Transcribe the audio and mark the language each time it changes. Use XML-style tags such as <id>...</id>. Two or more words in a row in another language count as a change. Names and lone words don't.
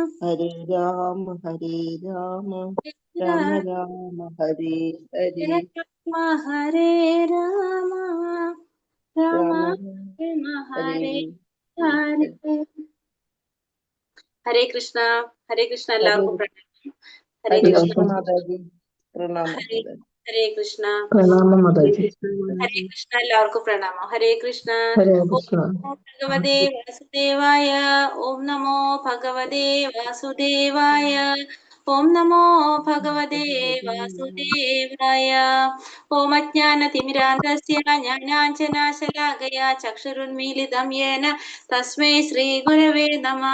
<sa>Hare Rama, Hare Rama, Rama Hare Rama, Hare Hare, Rama, Hare Rama, Rama Rama Rama, Hare Hare Hare. Hare. ഹരേ കൃഷ്ണ, ഹരേ കൃഷ്ണ, Hare</sa> <ml>എല്ലാവർക്കും പ്രണാമം.</ml> <sa>ഹരേ Hare കൃഷ്ണ,</sa> <ml>Krishna Mataji, Pranam</ml> <sa>ഹരേ</sa> <ml>Mataji.</ml> <sa>ഹരേ കൃഷ്ണ,</sa> <ml>പ്രണാമം</ml> <sa>Hare</sa> <ml>മാതാജി.</ml> <sa>Krishna ഹരേ</sa> <ml>Mataji. കൃഷ്ണ, എല്ലാവർക്കും പ്രണാമം.</ml> <sa>ഹരേ കൃഷ്ണ. ഹരേ ഓം കൃഷ്ണ. നമോ ഭഗവതേ വാസുദേവായ, ഓം നമോ ഭഗവതേ വാസുദേവായ, ഓം നമോ ഭഗവതേ വാസുദേവായ. ഓം അജ്ഞാനതിമിരാന്തസ്യ ജ്ഞാനാഞ്ജനാശലാകയാ ചക്ഷുരുന്മീലിതം യേന തസ്മൈ ശ്രീഗുരവേ നമഃ.</sa>